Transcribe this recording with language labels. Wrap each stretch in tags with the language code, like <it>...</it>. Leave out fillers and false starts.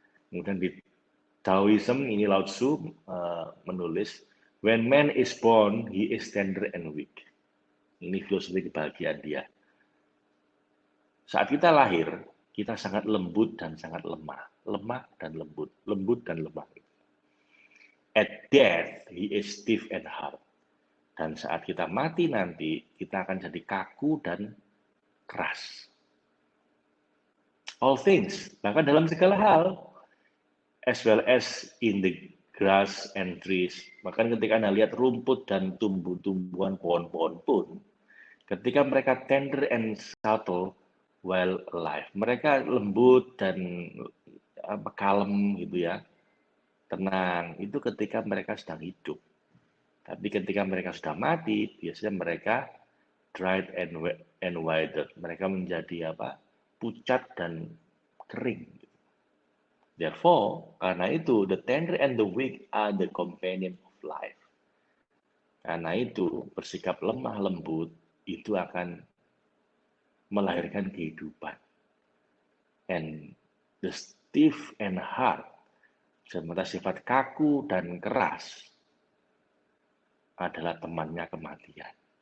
<id>Kemudian di Taoism, ini Lao Tzu menulis,</id> <en>when man is born, he is tender and weak.</en> <id>Ini filosofi kebahagiaan dia. Saat kita lahir, kita sangat lembut dan sangat lemah. Lemah dan lembut. Lembut dan lemah.</id> <en>At death, he is stiff and hard.</en> <id>Dan saat kita mati nanti, kita akan jadi kaku dan keras.</id> <en>All things,</en> <id>bahkan dalam segala hal,</id> <en>as well as in the grass and trees.</en> <id>Bahkan ketika Anda lihat rumput dan tumbuh-tumbuhan, pohon-pohon pun, ketika mereka</id> <en>tender and subtle while alive,</en> <id>mereka lembut dan kalem gitu ya, tenang. Itu ketika mereka sedang hidup. Tapi ketika mereka sudah mati, biasanya mereka</id> <en>dried and withered.</en> <id>Mereka menjadi pucat dan kering.</id> <en>Therefore,</en> <id>karena itu,</id> <en>the tender and the weak are the companion of life.</en> <id>Karena itu, bersikap lemah lembut itu akan melahirkan kehidupan.</id> <en>And the stiff and hard,</en> <id>sementara sifat kaku dan keras, adalah temannya kematian.</id>